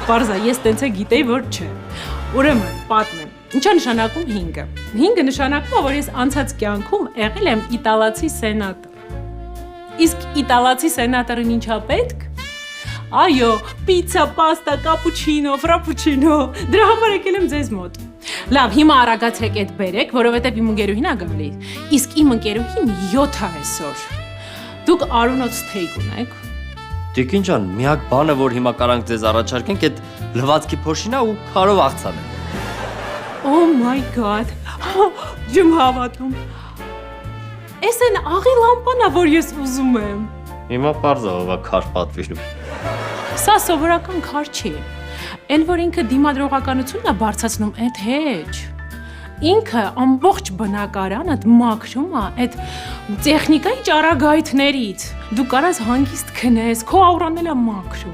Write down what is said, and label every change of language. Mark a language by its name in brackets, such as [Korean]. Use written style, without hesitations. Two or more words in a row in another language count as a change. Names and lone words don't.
[Armenian] Պարզա, ես տենց է գիտեի, որ չէ։ Ուրեմն, պատմեմ։ Ինչա նշանակում 5-ը։ 5-ը նշանակում է, որ ես անցած կյանքում եղել եմ իտալացի սենատոր։ Իսկ իտալացի սենատորին ինչա պետք։ Այո, պիցա, պաստա, կապուչինո, ֆրապուչինո։ Դրա համար եկել եմ ձեզ մոտ։ Լավ, հիմա արագացեք այդ բերեք, որովհետև իմ ընկերուհին ա գալի։ Իսկ իմ ընկերուհին 7 է այսօր։ Դուք արունոց թեյք ունեք։ Տիկին ջան, միակ բանը, որ հիմա կարանք ձեզ առաջարկենք, այդ լվացքի փոշինա ու քարով աղցանը։ [English] Oh my god։ [Armenian] Ջում հավատում։ Էս են աղի լամպան ա, որ ես ուզում եմ։ Հիմա պարզա ով է քար պատվիրում։ Սա սովորական քար չի։ Էն որ ինքը դիմադրողականությունն է բարձրացնում, այդ հեչ։ Ինքը ամբողջ բնակարանը մաքրում է այդ տեխնիկայի ճառագայթներից։ Դու կարաս հանգիստ քնես, քո աուրան էլ է մաքրում։